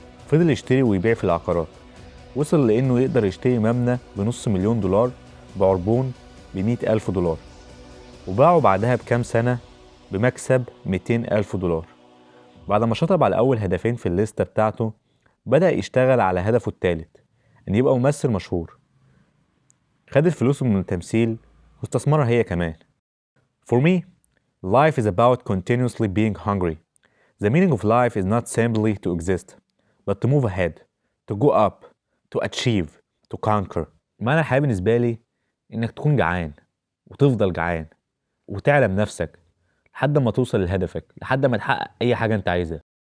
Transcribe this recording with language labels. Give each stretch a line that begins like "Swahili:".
Arabic: فضل يشتري ويبيع في العقارات، وصل لأنه يقدر يشتري مبنى ب500,000 دولار بعربون ب100,000 دولار، وباعه بعدها بكام سنة بمكسب 200,000 دولار. بعد ما شطب على أول هدفين في الليستة بتاعته، بدأ يشتغل على هدفه الثالث، إن يبقى ممثل مشهور. خد الفلوس من التمثيل واستثمرها هي كمان.
English: For me, life is about continuously being hungry. The meaning of life is not simply to exist, but to move ahead, to go up, to achieve, to conquer.
Arabic: معنى الحياة بالنسبة لي إنك تكون جعان وتفضل جعان وتعلى بنفسك لحد ما توصل لهدفك، لحد ما تحقق أي حاجة أنت عايزها.